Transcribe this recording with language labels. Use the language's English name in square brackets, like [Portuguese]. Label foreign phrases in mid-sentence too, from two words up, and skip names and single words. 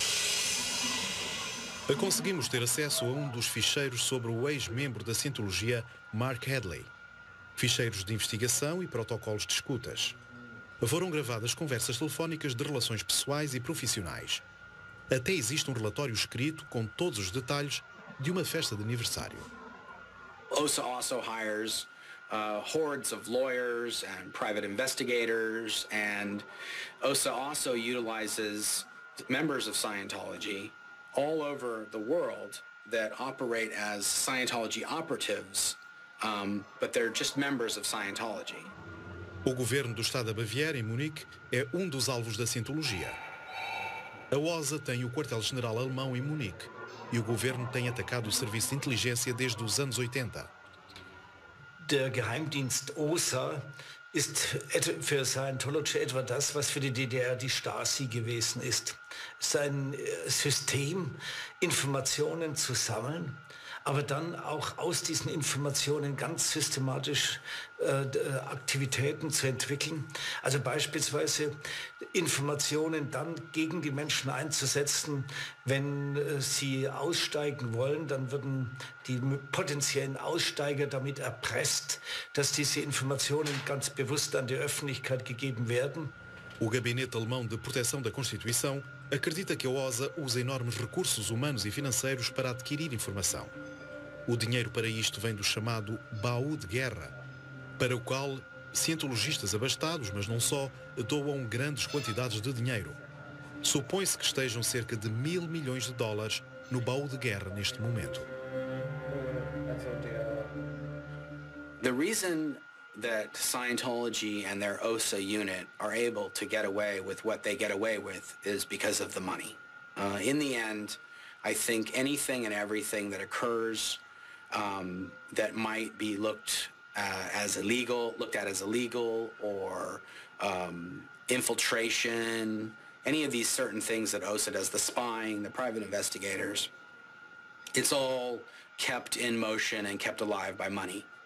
[Portuguese] Conseguimos ter acesso a um dos ficheiros sobre o ex-membro da Cientologia, Mark Hadley. Ficheiros de investigação e protocolos de escutas. Foram gravadas conversas telefónicas de relações pessoais e profissionais. Até existe um relatório escrito com todos os detalhes de uma festa de aniversário. [English] OSA also hires hordes of lawyers and private investigators, and OSA also utilizes members of Scientology all over the world that operate as Scientology operatives, but they're just members of Scientology. [Portuguese] O governo do Estado da Baviera, em Munique, é um dos alvos da Cientologia. A OSA tem o quartel-general alemão em Munique e o governo tem atacado o serviço de inteligência desde os anos 80. [German] Der Geheimdienst OSA ist für Scientology etwa das, was für die DDR die Stasi gewesen ist. Es ist ein System, Informationen zu sammeln, aber dann auch aus diesen Informationen ganz systematisch Aktivitäten zu entwickeln. Also beispielsweise Informationen dann gegen die Menschen einzusetzen, wenn sie aussteigen wollen, dann würden die potenziellen Aussteiger damit erpresst, dass diese Informationen ganz bewusst an die Öffentlichkeit gegeben werden. [Portuguese] O Gabinete Alemão de Proteção da Constituição acredita que a OSA usa enormes recursos humanos e financeiros para adquirir informação. O dinheiro para isto vem do chamado baú de guerra, para o qual cientologistas abastados, mas não só, doam grandes quantidades de dinheiro. Supõe-se que estejam cerca de $1.000 milhões no baú de guerra neste momento. [English] The reason that Scientology and their OSA unit are able to get away with what they get away with is because of the money. In the end, I think anything and everything that occurs that might be looked at as illegal, or infiltration, any of these certain things that OSA does, the spying, the private investigators, it's all kept in motion and kept alive by money.